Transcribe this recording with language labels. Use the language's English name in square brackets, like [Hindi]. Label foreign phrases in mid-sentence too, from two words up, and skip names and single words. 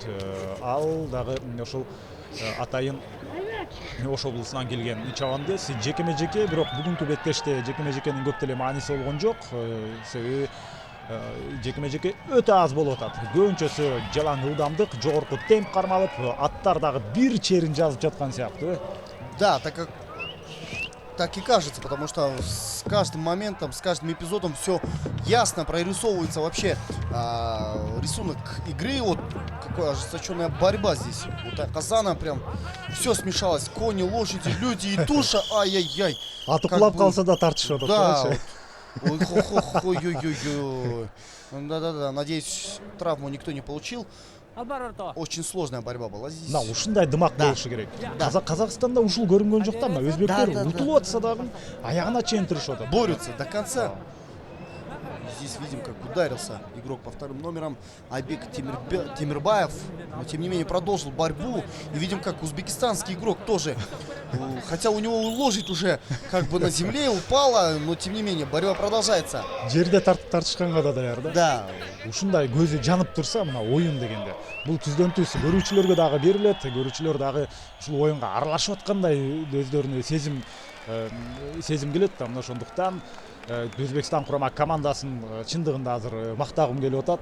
[Kyrgyz] Ал дагы ошол атайын Ош облусунан келген чабандес. Жекеме-жеке, бирок бүгүнкү беттеште жекеме-жекенин көп деле мааниси болгон жок. Себеби жекеме-жеке өтө аз болуп атат. Көбүнчөсү жалаң ылдамдык, жогорку темп кармалып, аттар дагы бир черин жазып жаткан сыяктуу. [Russian] Да, так и кажется, потому что с каждым моментом, с каждым эпизодом все ясно прорисовывается вообще рисунок игры. Вот какая ожесточенная борьба здесь. Вот Казана прям все смешалось. Кони, лошади, люди и туша. Ай-яй-яй. [Kyrgyz] Аты кулап калса да тартышып атат. [Russian] Да. Ой-ой-ой. Да-да-да. Надеюсь, травму никто не получил. Очень сложная борьба была здесь. [Kyrgyz] Мына ушундай дымак болушу керек. Казакстанда ушул көрүнгөн жок да. Мына өзбектер утулуп атса дагы аягына чейин турушуп атат. [Russian] Борются до конца. Здесь видим, как ударился игрок по вторым номерам Айбек Темирбаев. Но тем не менее продолжил борьбу. И видим, как узбекистанский игрок тоже, хотя у него лошадь уже как бы на земле упала, но тем не менее борьба продолжается. [Kyrgyz] Жерде тартышканга да даяр да. [Russian] Да. [Kyrgyz] Ушундай көзү жанып турса, мына оюн дегенде бул түздөн түз көрүүчүлөргө дагы берилет. Көрүүчүлөр дагы ушул оюнга аралашып аткандай өздөрүнө сезим келет да. Мына ошондуктан Өзбекстан курама командасын чындыгында азыр мактагым келип атат.